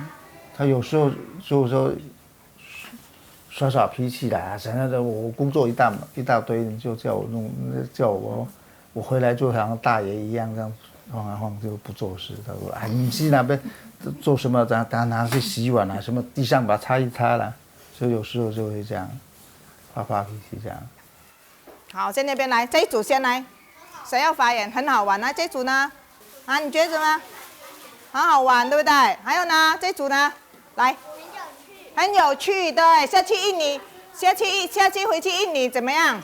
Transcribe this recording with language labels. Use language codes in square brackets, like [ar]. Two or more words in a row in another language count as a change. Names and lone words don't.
[zh] 他有時候就是說耍脾氣啦，想那個我工作一大堆，你就叫我弄，叫我回來就好像大爺一樣這樣晃來晃就不做事。他說：“哎，你去那邊。”做什麼？拿去洗碗啊，什麼地上把它擦一擦啦，所以有時候就會這樣發脾氣這樣。好，在那邊來，這一組先來，誰要發言？很好玩啊，這組呢？啊，你覺得怎麼樣？很好玩，對不對？還有呢？這組呢？來，很有趣，對。下次回去印尼怎麼樣？